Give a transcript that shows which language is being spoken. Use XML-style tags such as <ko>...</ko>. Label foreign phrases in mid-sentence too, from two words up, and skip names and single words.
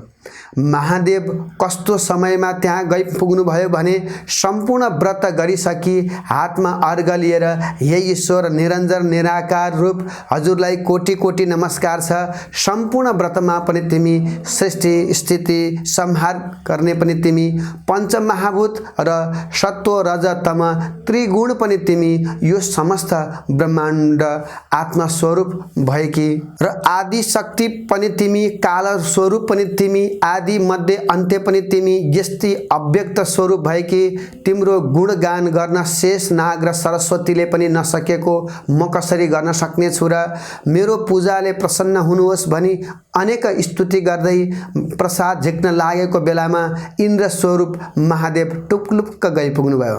<ne>महादेव कस्तो समयमा त्यहाँ गइपुग्नुभयो भने सम्पूर्ण व्रत गरिसकी हातमा अर्घ लिएर हे ईश्वर निरञ्जन निराकार रूप, हजुरलाई कोटि कोटि नमस्कार छ। सम्पूर्ण व्रतमा पनि तिमी सृष्टि स्थिति संहार गर्ने पनि तिमी, पञ्चमहाभूत र सत्व रज तम त्रिगुण पनि तिमी, यो समस्त ब्रह्माण्ड आत्मस्वरूप भएकी र आदि शक्ति पनि तिमी, काल स्वरूप पनि तिमी, आदि मध्य अन्त्य पनि तिमी, यस्ती अव्यक्त स्वरूप भएकी तिम्रो गुणगान गर्न शेष नाग र सरस्वतीले पनि नसकेको म कसरी गर्न सक्ने छु र मेरो पूजाले प्रसन्न हुनुहोस् भनी अनेक स्तुति गर्दै प्रसाद झिक्न लागेको बेलामा इन्द्र स्वरूप महादेव टुप्लुप्क गइपुग्नुभयो।</ne>